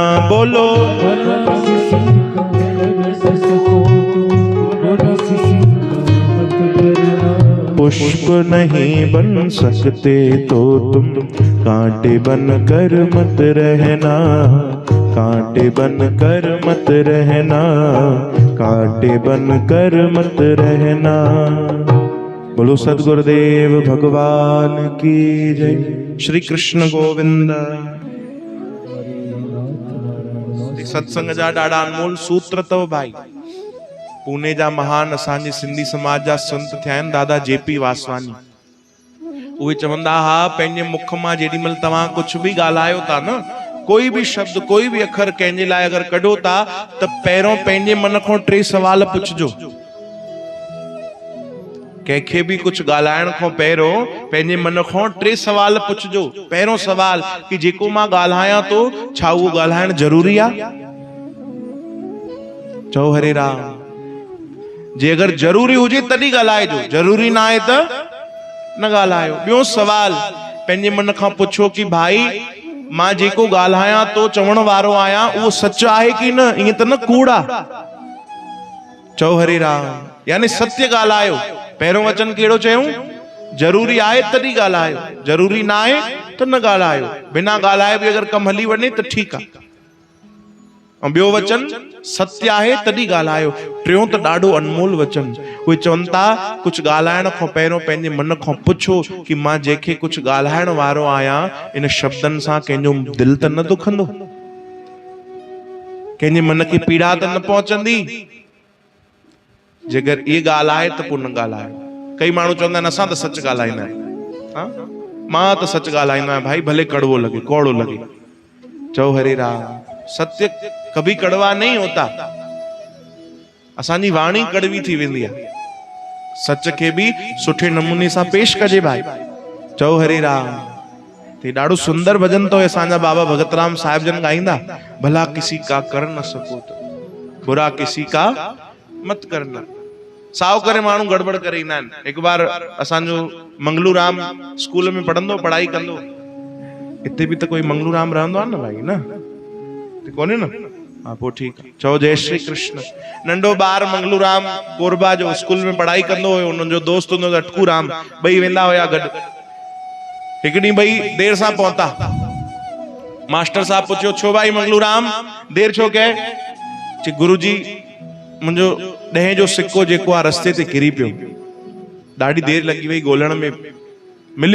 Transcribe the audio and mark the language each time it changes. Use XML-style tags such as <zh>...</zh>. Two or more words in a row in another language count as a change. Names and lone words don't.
<hi>बोलो पुष्प नहीं बन सकते तो तुम कांटे बन कर मत रहना, कांटे बन कर मत रहना, कांटे बन कर मत रहना। बोलो सद्गुरुदेव भगवान की जय। श्री कृष्ण गोविंद।</hi> <sd>सत्संग जा ॾाढा अनमोल सूत्र अथव भाई। पुणे जा महान असांजे सिंधी समाज जा संत थिया आहिनि दादा जेपी वासवानी। उहे चवंदा हा पंहिंजे मुख मां जेॾीमहिल तव्हां कुझु बि ॻाल्हायो था न, कोई भी शब्द कोई भी अखर कंहिंजे लाइ अगर कढो था त पहिरों पंहिंजे मन खां 3 सवाल पुछजो। कंहिंखे भी कुछ ॻाल्हाइण खां पहिरों पंहिंजे मन खां 3 सवाल पुछजो। पहिरों सवाल कि जेको मां ॻाल्हायां तो छा उहो ॻाल्हाइण ज़रूरी आहे? चओ हरे राम। जे अगर जरूरी हुजे तॾहिं ॻाल्हाइजो, जरूरी ना आहे त न ॻाल्हायो। ॿियो सवाल पंहिंजे मन खां पुछो कि भाई मां जेको ॻाल्हायां तो चवण वारो आहियां उहो सच आहे कि न, ईअं त न कूड़ आहे। चओ हरे राम। यानी सत्य ॻाल्हायो। पहिरों वचन कहिड़ो चयूं? जरूरी आहे तॾहिं ॻाल्हायो, जरूरी ना आहे त न ॻाल्हायो। बिना ॻाल्हाए बि अगर कम हली वञे त ठीकु आहे। ऐं ॿियो वचन सत्य आहे तॾहिं ॻाल्हायो। टियों त ॾाढो अनमोल वचन। उहे चवनि था कुझु ॻाल्हाइण खां पहिरों पंहिंजे मन खां पुछो कि मां जंहिंखे कुझु ॻाल्हाइण वारो आहियां इन शब्दनि सां कंहिंजो दिलि त न दुखंदो, कंहिंजे मन खे पीड़ा त न पहुचंदी। जेकर ये ॻाल्हि आहे त पोइ न ॻाल्हायो। कई माण्हू चवंदा आहिनि असां त सच ॻाल्हाईंदा आहियूं। मां त सच ॻाल्हाईंदो आहियां भाई, भले कड़वो लगे कौड़ो लगे। चओ हरे राम।</sd> <hi>सत्य कभी कड़वा नहीं होता।</hi> <sd>असांजी वाणी कड़वी थी वेंदी आहे। सच खे भी सुठे नमूने सां पेश कजे भाई। चओ हरे राम। ते ॾाढो सुंदर भजन तो असांजा बाबा भगतराम साहिब जन गाईंदा।</sd> <hi>भला किसी का कर न सको तो बुरा किसी का मत करना।</hi> <sd>साव करे माण्हू गड़बड़ करे ईंदा आहिनि। हिकु बार असांजो मंगलू राम स्कूल में पढ़ंदो, पढ़ाई कंदो। हिते भी त कोई मंगलू राम रहंदो आहे न भाई, न कोन्हे न? हाँ पोइ ठीकु आहे। चओ जय श्री कृष्ण। नंढो ॿार मंगलू राम कोरबा जो स्कूल में पढ़ाई कंदो हुयो। उन्हनि जो दोस्त हूंदो अटकू राम, ॿई वेंदा हुया गॾु। हिकु ॾींहुं ॿई देर सां पहुता। मास्टर साहब पुछियो छो भाई मंगलू राम देर छो कए? चई गुरुजी मुंहिंजो 10 जो सिक्को जेको आहे रस्ते ते किरी पियो, ॾाढी देर लॻी वई ॻोल्हण में, मिलियो?</sd>